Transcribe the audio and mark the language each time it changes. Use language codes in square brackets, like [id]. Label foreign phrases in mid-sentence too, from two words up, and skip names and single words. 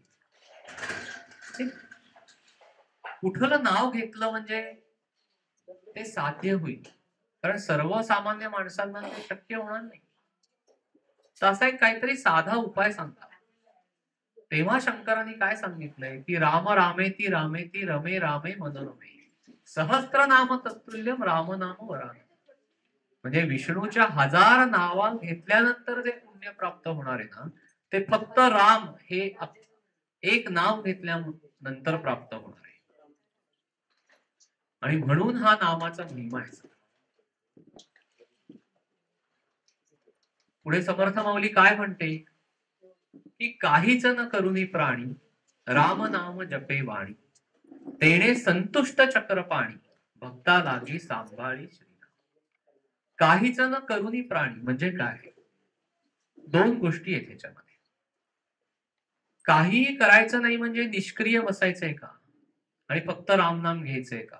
[mr] ते कुठलं नाव घेतलं म्हणजे ते साध्य होईल, कारण सर्वसामान्य माणसांना ते शक्य होणार नाही. तसा एक काहीतरी साधा उपाय सांगा. तेव्हा शंकरांनी काय सांगितलंय की [sa] राम रामेती रामेती रमे रामे मनोरमे सहस्त्र नाम तत्तुल्यम राम नाम वरान. [mr] म्हणजे विष्णूच्या हजार नावा घेतल्यानंतर जे पुण्य प्राप्त होणार आहे ना, ते फक्त राम हे एक नाव घेतल्यानंतर प्राप्त होणार आहे. आणि म्हणून हा नामाचा महिमा आहे. पुढे समर्थ माऊली काय म्हणते की काहीच न करुणी प्राणी राम नाम जपे वाणी तेणे संतुष्ट चक्र पाणी भक्ता लागी सांभाळी श्रीनाम. काहीच न करुणी प्राणी म्हणजे काय? दोन गोष्टी आहेत ह्याच्यामध्ये. काहीही करायचं नाही म्हणजे निष्क्रिय बसायचंय का आणि फक्त रामनाम घ्यायचंय का?